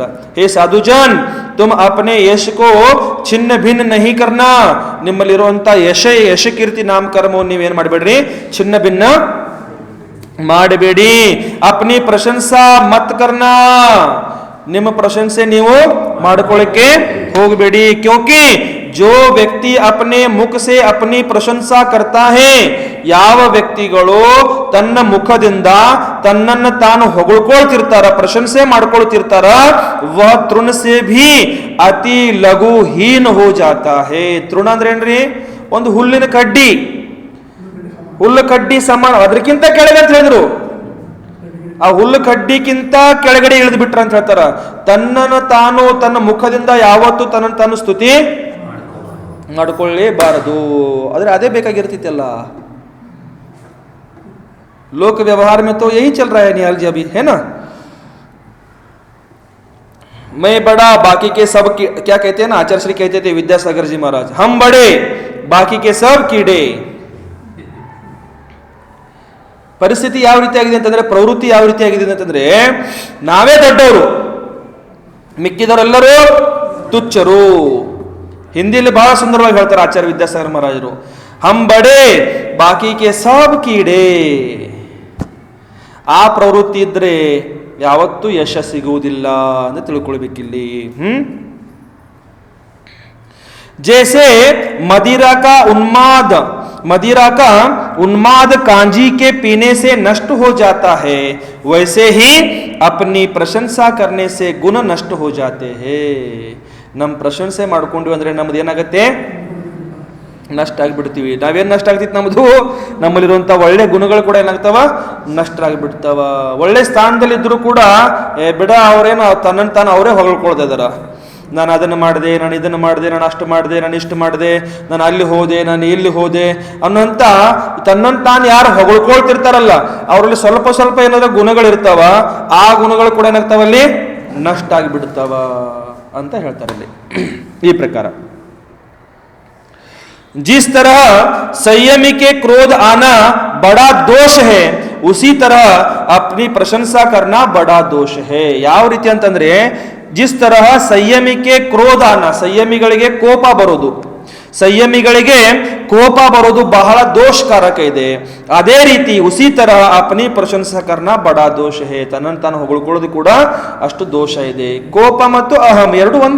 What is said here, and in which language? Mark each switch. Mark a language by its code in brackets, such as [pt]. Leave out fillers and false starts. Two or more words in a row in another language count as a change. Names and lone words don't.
[hi] हे साधुजन, तुम अपने यश को छिन्न भिन्न नहीं करना. [kn] ನಿಮ್ಮಲ್ಲಿರುವಂತ ಯಶ ಕೀರ್ತಿ ನಾಮಕರ್ಮವನ್ನು ನೀವೇನ್ ಮಾಡಬೇಡ್ರಿ, ಚಿನ್ನ ಭಿನ್ನ ಮಾಡಬೇಡಿ. [hi] अपनी प्रशंसा मत करना. [kn] ನಿಮ್ಮ ಪ್ರಶಂಸೆ ನೀವು ಮಾಡ್ಕೊಳ್ಳಿಕ್ಕೆ ಹೋಗಬೇಡಿ. [hi] ಕ್ಯೋಂಕಿ जो व्यक्ति अपने मुख से अपनी प्रशंसा करता है, [kn] ಯಾವ ವ್ಯಕ್ತಿಗಳು ತನ್ನ ಮುಖದಿಂದ ತನ್ನನ್ನು ತಾನು ಹೊಗಳ್ಕೊಳ್ತಿರ್ತಾರ, ಪ್ರಶಂಸೆ ಮಾಡ್ಕೊಳ್ತಿರ್ತಾರ, [hi] वह तृण से भी अति लघु हीन हो जाता है. [kn] ತೃಣ ಅಂದ್ರೆ ಏನ್ರಿ? ಒಂದು ಹುಲ್ಲಿನ ಕಡ್ಡಿ, ಹುಲ್ಲು ಕಡ್ಡಿ ಸಮಾನ, ಅದಕ್ಕಿಂತ ಕೆಳಗೆ ಅಂತ ಹೇಳಿದ್ರು. ಆ ಹುಲ್ಲು ಕಡ್ಡಿಗಿಂತ ಕೆಳಗಡೆ ಇಳಿದು ಬಿಟ್ರ ಅಂತ ಹೇಳ್ತಾರ. ತನ್ನನ್ನು ತಾನು ತನ್ನ ಮುಖದಿಂದ ಯಾವತ್ತು ತನ್ನನ್ನು ತಾನು ಸ್ತುತಿ ಮಾಡ್ಕೊಳ್ಳೇಬಾರದು. ಆದ್ರೆ ಅದೇ ಬೇಕಾಗಿರ್ತಿತ್ತಲ್ಲ. [hi] लोक व्यवहार में तो यही चल रहा है निहाल जी, अभी है ना, मैं बड़ा बाकी के सब क्या कहते हैं ना, आचार्य श्री कहते थे विद्यासागर जी महाराज, हम बड़े बाकी के सब कीड़े. [kn] ಪರಿಸ್ಥಿತಿ ಯಾವ ರೀತಿಯಾಗಿದೆ ಅಂತಂದ್ರೆ, ಪ್ರವೃತ್ತಿ ಯಾವ ರೀತಿಯಾಗಿದೆ ಅಂತಂದ್ರೆ, ನಾವೇ ದೊಡ್ಡವರು, ಮಿಕ್ಕಿದವರೆಲ್ಲರೂ ತುಚ್ಛರು. ಹಿಂದಿಯಲ್ಲಿ ಬಹಳ ಸುಂದರವಾಗಿ ಹೇಳ್ತಾರೆ ಆಚಾರ್ಯ ವಿದ್ಯಾಸಾಗರ ಮಹಾರಾಜರು, [hi] हम बड़े बाकी के सब कीड़े. [kn] ಆ ಪ್ರವೃತ್ತಿ ಇದ್ರೆ ಯಾವತ್ತೂ ಯಶ ಸಿಗುವುದಿಲ್ಲ ಅಂತ ತಿಳ್ಕೊಳ್ಬೇಕಿಲ್ಲಿ. [hi] जैसे मदिरा का उन्माद कांजी के पीने से नष्ट हो जाता है, वैसे ही अपनी प्रशंसा करने से गुण नष्ट हो जाते हैं. [kn] ನಮ್ಮ ಪ್ರಶಂಸೆ ಮಾಡ್ಕೊಂಡ್ವಿ ಅಂದ್ರೆ ನಮ್ದು ಏನಾಗತ್ತೆ? ನಷ್ಟ ಆಗಿಬಿಡ್ತೀವಿ. ನಾವೇನು ನಷ್ಟ ಆಗ್ತಿತ್ತು? ನಮ್ಮದು ನಮ್ಮಲ್ಲಿರುವಂಥ ಒಳ್ಳೆ ಗುಣಗಳು ಕೂಡ ಏನಾಗ್ತಾವ? ನಷ್ಟ ಆಗಿಬಿಡ್ತಾವ. ಒಳ್ಳೆ ಸ್ಥಾನದಲ್ಲಿದ್ದರೂ ಕೂಡ ಬಿಡ ಅವ್ರೇನು ತನ್ನನ್ನು ತಾನು ಅವರೇ ಹೊಗಳ್ಕೊಳ್ತಾ ಇದಾರ. ನಾನು ಅದನ್ನು ಮಾಡಿದೆ, ನಾನು ಇದನ್ನು ಮಾಡಿದೆ, ನಾನು ಅಷ್ಟು ಮಾಡಿದೆ, ನಾನು ಇಷ್ಟು ಮಾಡಿದೆ, ನಾನು ಅಲ್ಲಿ ಹೋದೆ, ನಾನು ಇಲ್ಲಿ ಹೋದೆ ಅನ್ನೋಂಥ ತನ್ನನ್ನು ತಾನು ಯಾರು ಹೊಗಳ್ಕೊಳ್ತಿರ್ತಾರಲ್ಲ ಅವರಲ್ಲಿ ಸ್ವಲ್ಪ ಸ್ವಲ್ಪ ಏನಾದ್ರೂ ಗುಣಗಳಿರ್ತಾವ, ಆ ಗುಣಗಳು ಕೂಡ ಏನಾಗ್ತಾವಲ್ಲಿ? ನಷ್ಟ ಆಗಿಬಿಡ್ತಾವ ಅಂತ ಹೇಳ್ತಾರೆ ಇಲ್ಲಿ ಈ ಪ್ರಕಾರ. [hi] जिस तरह संयमी के क्रोध आना बड़ा दोष है, उसी तरह अपनी प्रशंसा करना बड़ा दोष है. [kn] ಯಾವ ರೀತಿ ಅಂತಂದ್ರೆ, [hi] जिस तरह संयमी के क्रोध आना, [kn] ಸಂಯಮಿಗಳಿಗೆ ಕೋಪ ಬರೋದು, ಸಂಯಮಿಗಳಿಗೆ ಕೋಪ ಬರೋದು ಬಹಳ ದೋಷಕಾರಕ ಇದೆ. ಅದೇ ರೀತಿ [hi] उसी तरह अपनी प्रशंसा करना बड़ा दोष है, [kn] ತನ್ನನ್ನು ತಾನು ಹೊಗಳ್ಕೊಳ್ಳೋದು ಕೂಡ ಅಷ್ಟು ದೋಷ ಇದೆ. ಕೋಪ ಮತ್ತು ಅಹಂ ಎರಡು ಒಂದೇ.